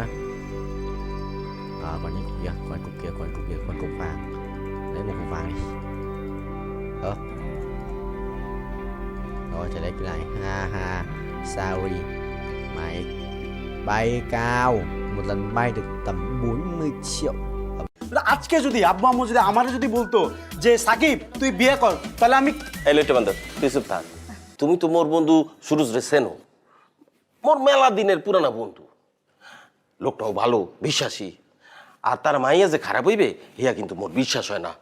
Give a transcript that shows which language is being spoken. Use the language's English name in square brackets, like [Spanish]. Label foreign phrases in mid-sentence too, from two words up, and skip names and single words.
[Vietnamese] Còn những cục kia, còn cục vàng. Lấy một cục vàng đi. Rồi trở lại cái này. [English] Ha sorry. [Vietnamese] Mày bay cao, một lần bay được tầm 40 triệu. [Bangla] আজকে যদি আব্বু আম্মু যদি আমারে যদি বলতো যে সাকিব তুই বিয়ে কর তাহলে আমি এই লইটে বান্দর তুই চুপ থাক। তুমি তো মোর বন্ধু সুরজ রে চেনো, মোর মেলা দিনের পুরানা বন্ধু। লোকটাও ভালো, বিশ্বাসী। আর তার মাইয়া যে খারাপ হইবে হিয়া কিন্তু মোর বিশ্বাস হয় না।